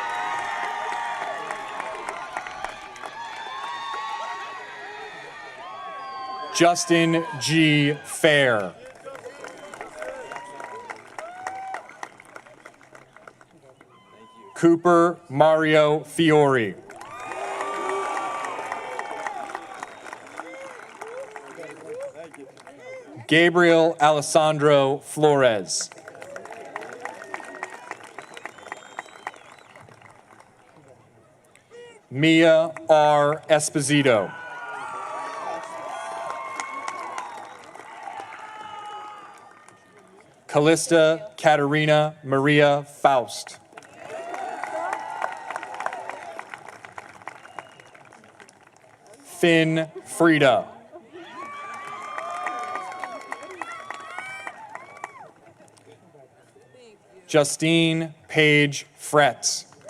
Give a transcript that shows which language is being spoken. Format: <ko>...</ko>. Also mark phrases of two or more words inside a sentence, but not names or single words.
<en>Justin G. Fair. Cooper Mario Fiore. Gabriel Alessandro Flores. Mia R. Esposito. Callista Katerina Maria Faust. Finn Frida. Justine Page Fretz.</en>